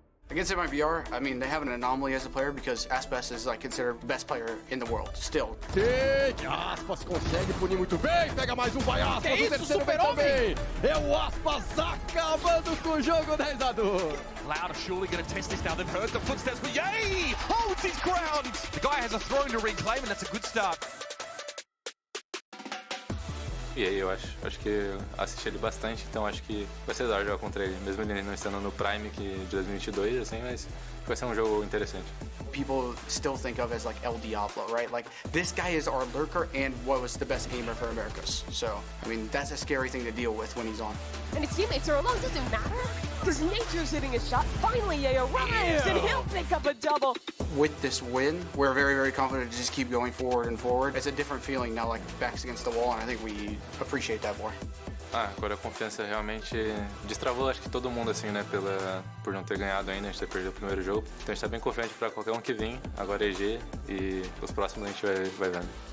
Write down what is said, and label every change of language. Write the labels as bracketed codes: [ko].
[en] Against MIBR, I mean, they have an anomaly as a player because Aspas is like considered the best player in the world, still. [pt] Aspas consegue punir muito bem, pega mais vai Aspas, o terceiro vem também. É o Aspas acabando com o jogo 10-2. [en] Loud surely going to test this now. They've heard the footsteps, but Yay holds his ground. The guy has a throne to reclaim, and that's a good start. [pt] E aí, eu acho que assisti ele bastante, então acho que vai ser da hora jogar contra ele, mesmo ele não estando no Prime de 2022, assim, mas vai ser um jogo interessante. [en] People still think of as like El Diablo, right? Like, this guy is our lurker and was the best gamer for Americas. So, I mean, that's a scary thing to deal with when he's on. And his teammates are alone, doesn't matter. Because Nature's hitting a shot. Finally, Ye arrives, and he'll pick up a double. With this win, we're very, very confident to just keep going forward and forward. It's a different feeling now, like backs against the wall, and I think we appreciate that more. [pt] Agora a confiança realmente destravou, acho que todo mundo, assim, né, por não ter ganhado ainda, a gente ter perdido o primeiro jogo. Então a gente tá bem confiante para qualquer um que vir, agora é EG e os próximos a gente vai vendo.